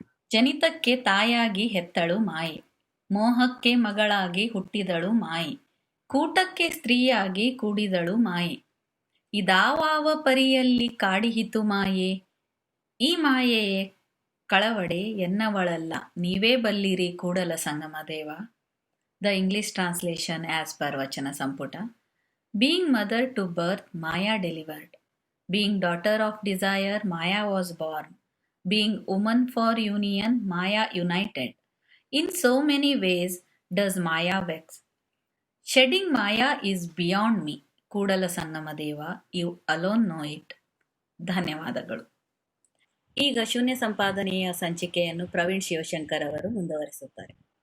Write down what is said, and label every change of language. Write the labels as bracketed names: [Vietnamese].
[Kannada] ಜನಿತಕ್ಕೆ ತಾಯಾಗಿ ಹೆತ್ತಳು ಮಾಯಿ, ಮೋಹಕ್ಕೆ ಮಗಳಾಗಿ ಹುಟ್ಟಿದಳು ಮಾಯಿ, ಕೂಟಕ್ಕೆ ಸ್ತ್ರೀಯಾಗಿ ಕೂಡಿದಳು ಮಾಯಿ, ಇದಾವಾವ ಪರಿಯಲ್ಲಿ ಕಾಡಿಹಿತು ಮಾಯೆ, ಈ ಮಾಯೆಯೇ ಕಳವಡೆ ಎನ್ನವಳಲ್ಲ, ನೀವೇ ಬಲ್ಲಿರಿ Kudala Sangama Deva. [English] The English translation as per Vachana Samputa. Being mother to birth, Maya delivered. Being daughter of desire, Maya was born. Being woman for union, Maya united. In so many ways does Maya vex. Shedding Maya is beyond me. Kudala Sangama Deva, you alone know it. [Kannada] ಧನ್ಯವಾದಗಳು. ಈಗ ಶೂನ್ಯ ಸಂಪಾದನೆಯ ಸಂಚಿಕೆಯನ್ನು ಪ್ರವೀಣ್ ಶಿವಶಂಕರ್ ಅವರು ಮುಂದುವರಿಸುತ್ತಾರೆ.